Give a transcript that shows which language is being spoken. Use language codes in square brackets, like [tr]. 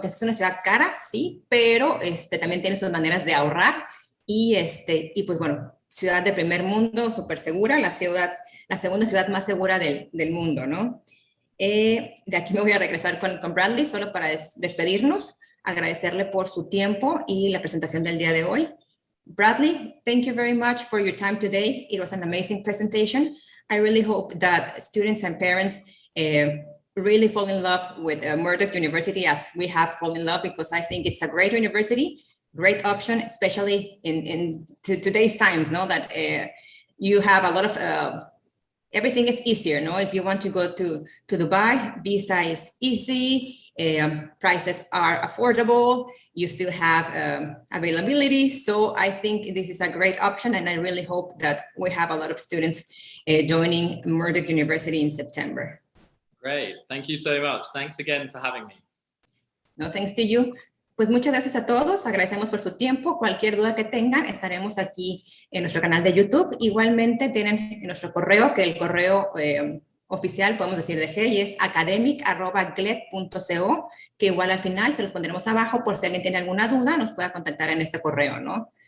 [es] Que es una ciudad cara, sí, pero también tiene sus maneras de ahorrar y pues bueno, ciudad de primer mundo, súper segura, la segunda ciudad más segura del mundo, ¿no? De aquí me voy a regresar con Bradley, solo para despedirnos, agradecerle por su tiempo y la presentación del día de hoy. [en] Bradley, thank you very much for your time today. It was an amazing presentation. I really hope that students and parents really fall in love with Murdoch University as we have fallen in love, because I think it's a great university, great option, especially in today's times, no? That you have a lot of everything is easier, no? If you want to go to Dubai, visa is easy, prices are affordable, you still have availability. So I think this is a great option, and I really hope that we have a lot of students joining Murdoch University in September. Great, thank you so much. Thanks again for having me. No, thanks to you. [es] Pues muchas gracias a todos, agradecemos por su tiempo. Cualquier duda que tengan, estaremos aquí en nuestro canal de YouTube. Igualmente tienen nuestro correo, que el correo oficial, podemos decir de G, y es academic@gled.co, que igual al final se los pondremos abajo por si alguien tiene alguna duda, nos pueda contactar en este correo, ¿no?